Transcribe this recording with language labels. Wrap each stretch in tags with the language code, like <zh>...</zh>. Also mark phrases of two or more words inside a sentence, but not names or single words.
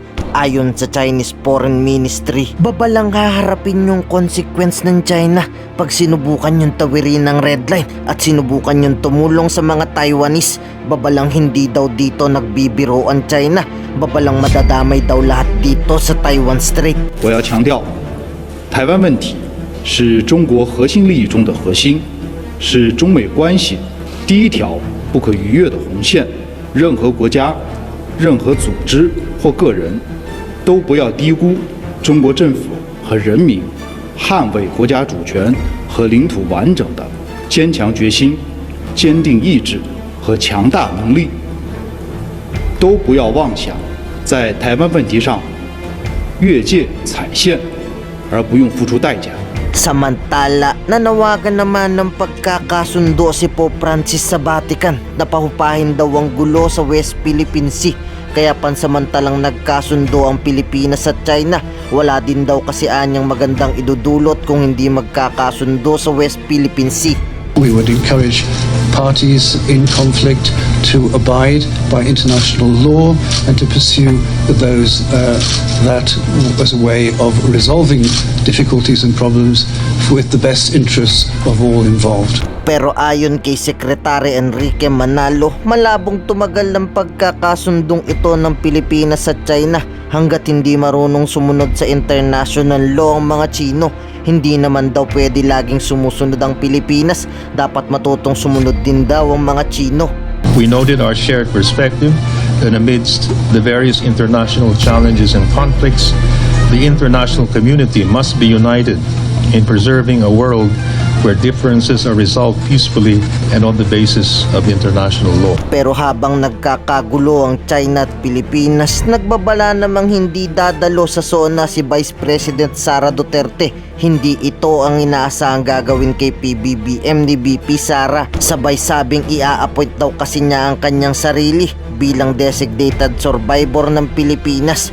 <tl>Ayon sa Chinese Foreign Ministry, babalang haharapin yung consequence ng China pag sinubukan yung tawirin ng</tl> <en>red line</en> <tl>at sinubukan yung tumulong sa mga Taiwanese. Babalang hindi daw dito nagbibiro ang China. Babalang madadamay daw lahat dito sa Taiwan Strait.</tl> <zh>我要强调，台湾问题是中国核心利益中的核心，是中美关系第一条不可逾越的红线。任何国家、任何组织或个人都不要低估中国政府和人民捍卫国家主权和领土完整的坚强决心、坚定意志和强大能力。都不要妄想在台湾问题上越界踩线，而不用付出代价。</zh> <tl>Samantala, nanawagan naman ng pagkakasundo si Pope Francis sa Vatican na pahupahin daw ang gulo sa West Philippine Sea. Kaya pansamantalang nagkasundo ang Pilipinas at China, wala din daw kasi anyang magandang idudulot kung hindi magkakasundo sa West Philippine Sea.</tl> <en>We would encourage parties in conflict to abide by international law and to pursue those that as a way of resolving difficulties and problems with the best interests of all involved.</en> <tl>Pero ayon kay Secretary Enrique Manalo, malabong tumagal ng pagkakasundong ito ng Pilipinas at China hanggat hindi marunong sumunod sa</tl> <en>international law</en> <tl>ang mga Chino. Hindi naman daw pwede laging sumusunod ang Pilipinas, dapat matutong sumunod din daw ang mga Chino.</tl> <en>We noted our shared perspective that amidst the various international challenges and conflicts, the international community must be united in preserving a world where differences are resolved peacefully and on the basis of international law.</en> <tl>Pero habang nagkakagulo ang China at Pilipinas, nagbabala namang hindi dadalo sa SONA si Vice President Sara Duterte. Hindi ito ang inaasahang gagawin kay PBBM ni VP Sara. Sabay sabing ia-appoint daw kasi niya ang kanyang sarili bilang</tl> <en>designated survivor</en> <tl>ng Pilipinas.</tl>